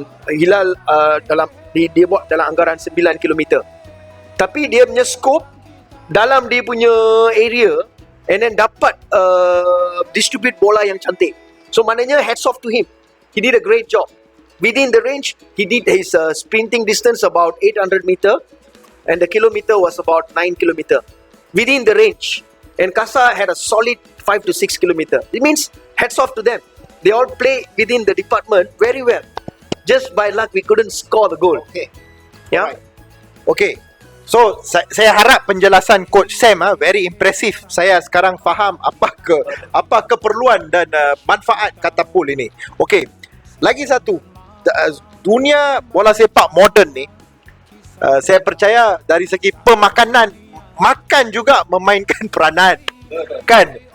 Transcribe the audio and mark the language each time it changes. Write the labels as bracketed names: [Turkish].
[Malay] Hilal dia buat dalam anggaran 9 km, tapi dia punya scope dalam dia punya area, and then dapat distribute bola yang cantik. So maknanya [English] hats off to him. He did a great job. Within the range, he did his sprinting distance about 800 meter, and the kilometer was about 9 km. Within the range. And Kasa had a solid 5 to 6 km. It means hats off to them. They all play within the department very well. Just by luck, we couldn't score the goal. Okay. Yeah. Okay. [Malay] So saya harap penjelasan Coach Sam [English] very impressive. [Malay] Saya sekarang faham apa keperluan dan manfaat katapult ini. Okay. Lagi satu, dunia bola sepak moden ni, saya percaya dari segi pemakanan, makan juga memainkan peranan, kan?